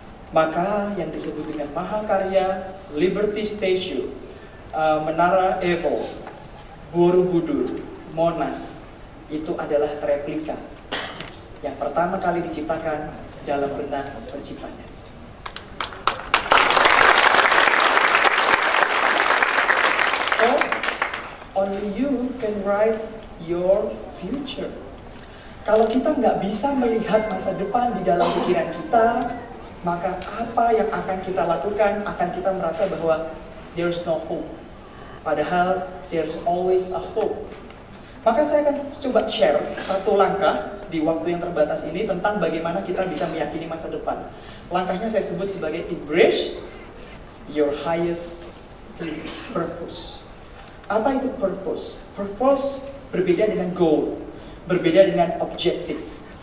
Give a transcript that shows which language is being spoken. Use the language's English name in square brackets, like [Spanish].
[Indonesian] Maka yang disebut dengan mahakarya, Liberty Statue, Menara Eiffel, Borobudur, Monas, itu adalah replika yang pertama kali diciptakan dalam benak penciptanya. [English] So, only you can write your future. [Indonesian] Kalau kita nggak bisa melihat masa depan di dalam pikiran kita, maka apa yang akan kita lakukan, akan kita merasa bahwa [English] there's no hope. Padahal there's always a hope. [Indonesian] Maka saya akan coba share satu langkah di waktu yang terbatas ini tentang bagaimana kita bisa meyakini masa depan. Langkahnya saya sebut sebagai [English] embrace your highest purpose. [Indonesian] Apa itu purpose? Purpose berbeda dengan goal, berbeda dengan objektif.